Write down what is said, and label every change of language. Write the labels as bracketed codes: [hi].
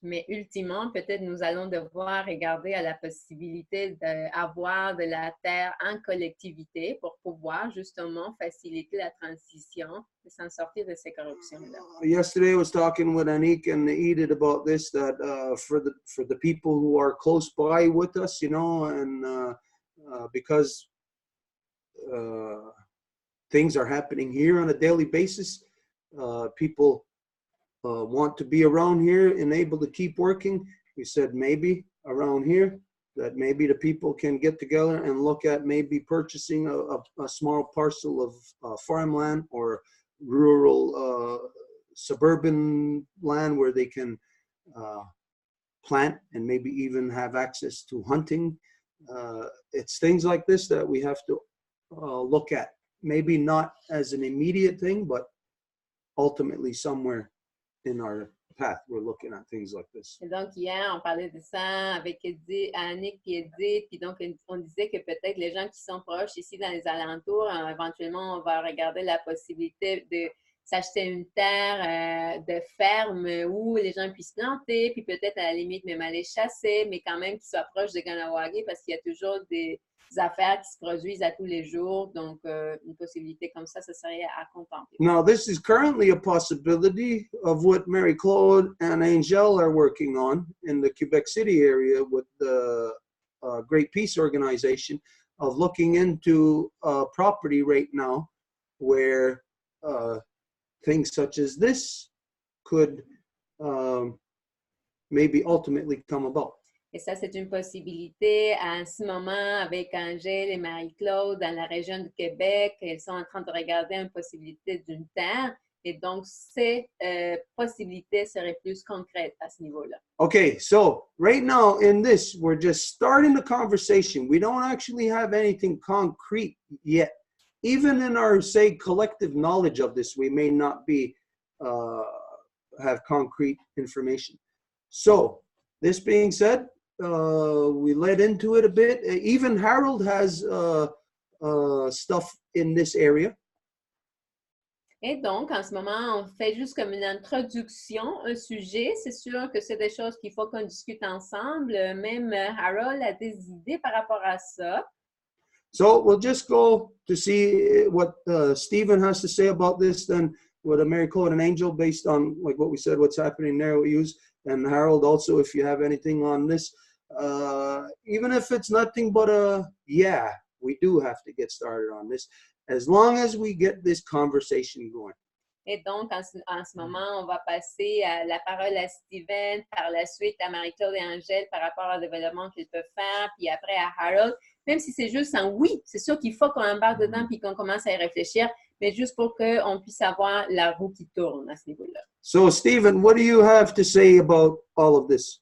[fr] Mais ultimement, peut-être nous allons devoir regarder à la possibilité d'avoir de la terre en collectivité pour pouvoir justement faciliter la transition et s'en sortir de ces corruptions-là. [en] Yesterday I was talking with Anik and Edith about this, that for the people who are close by with us, you know, and because things are happening here on a daily basis, people want to be around here and able to keep working. We said maybe around here that maybe the people can get together and look at maybe purchasing a small parcel of farmland or rural suburban land where they can plant and maybe even have access to hunting. It's things like this that we have to look at. Maybe not as an immediate thing, but ultimately somewhere in our path, we're looking at things like this. [fr] Et donc, hier, on parlait de ça avec Annick et Edith, puis donc, on disait que peut-être les gens qui sont proches ici dans les alentours, éventuellement, on va regarder la possibilité de s'acheter une terre de ferme où les gens puissent planter, puis peut-être à la limite même aller chasser, mais quand même qu'ils soient proches de Ganawagi parce qu'il y a toujours des affaires qui se produisent à tous les jours. Donc, une possibilité comme ça serait à contempler. [en] Now, this is currently a possibility of what Mary Claude and Angel are working on in the Quebec City area with the Great Peace Organization, of looking into property right now where things such as this could maybe ultimately come about. [fr] Et ça, c'est une possibilité en ce moment avec Angèle et Marie-Claude dans la région du Québec. Elles sont en train de regarder une possibilité d'une terre Et donc, ces possibilités seraient plus concrètes à ce niveau-là. [en] Okay, so right now in this, we're just starting the conversation. We don't actually have anything concrete yet. Even in our, say, collective knowledge of this, we may not be have concrete information. So, this being said, we led into it a bit. Even Harold has stuff in this area. [fr] Et donc, en ce moment, on fait juste comme une introduction, un sujet. C'est sûr que c'est des choses qu'il faut qu'on discute ensemble. Même Harold a des idées par rapport à ça. [en] So we'll just go to see what Stephen has to say about this, then what a miracle and an angel, based on like what we said, what's happening there, we use, and Harold also, if you have anything on this, even if it's nothing but yeah, we do have to get started on this, as long as we get this conversation going. [fr] Et donc, en ce moment, on va passer la parole à Steven, par la suite à Marie-Claude et Angèle par rapport au développement qu'ils peuvent faire, puis après à Harold. Même si c'est juste un oui, c'est sûr qu'il faut qu'on embarque dedans puis qu'on commence à y réfléchir, mais juste pour qu'on puisse avoir la roue qui tourne à ce niveau-là. [en] So, Stephen, what do you have to say about all of this?